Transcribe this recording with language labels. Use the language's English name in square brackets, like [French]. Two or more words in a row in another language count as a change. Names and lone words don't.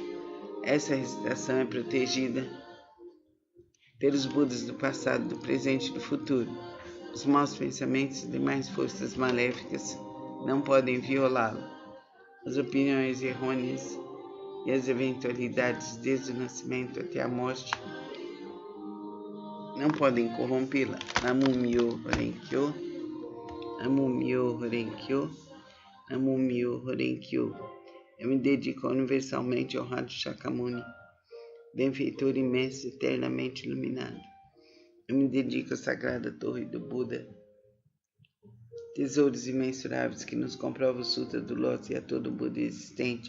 [Portuguese] Essa recitação é protegida pelos Budas do passado, do presente e do futuro. Os maus pensamentos e demais forças maléficas não podem violá-la. As opiniões errôneas e as eventualidades desde o nascimento até a morte não podem corrompê-la. [Japanese] Namo Myoho Renkyo, Namo Myoho Renkyo, Namo Myoho Renkyo. [Portuguese] Eu me dedico ao universalmente honrado Shakyamuni, benfeitor imenso, eternamente iluminado. Eu me dedico à sagrada torre do Buda, tesouros imensuráveis que nos comprovam o Sutra do Lótus e a todo o Buda existente.